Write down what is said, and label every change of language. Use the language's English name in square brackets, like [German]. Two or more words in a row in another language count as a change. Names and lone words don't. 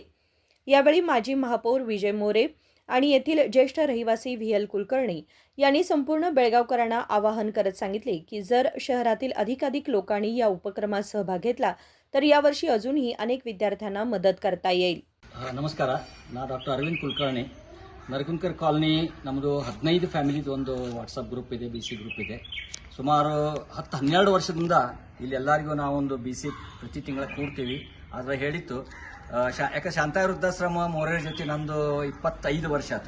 [Marathi] यावेळी माजी महापौर विजय मोरे आणि येथील ज्येष्ठ रहिवासी व्ही.एल. कुलकर्णी यांनी संपूर्ण बेळगावकरांना आवाहन करत सांगितले की जर शहरातील अधिकाधिक लोकांनी या उपक्रमात सहभाग घेतला तर यावर्षी अजूनही अनेक विद्यार्थ्यांना मदत करता येईल। [Kannada] ನಮಸ್ಕಾರ, ನಾನು ಡಾಕ್ಟರ್ ಅರವಿಂದ್ ಕುಲಕರ್ಣಿ. ನರಗುಂಕರ್ ಕಾಲನಿ ನಮ್ಮದು 15 ಫ್ಯಾಮಿಲಿದು ಒಂದು [English] WhatsApp group [Kannada] ಇದೆ, [English] BC group [Kannada] ಇದೆ. ಸುಮಾರು 10-12 ವರ್ಷದಿಂದ ಇಲ್ಲಿ ಎಲ್ಲರಿಗೂ ನಾವೊಂದು BC ಪ್ರತಿ ತಿಂಗಳ ಕೂಡ್ತೀವಿ. ಆದರೆ ಹೇಳಿತ್ತು ಯಾಕೆ ಶಾಂತಾಯಿ ವೃದ್ಧಾಶ್ರಮ ಮೋರೆಯವ್ರ ಜೊತೆ ನಂದು 25 ವರ್ಷ ಆಯಿತು.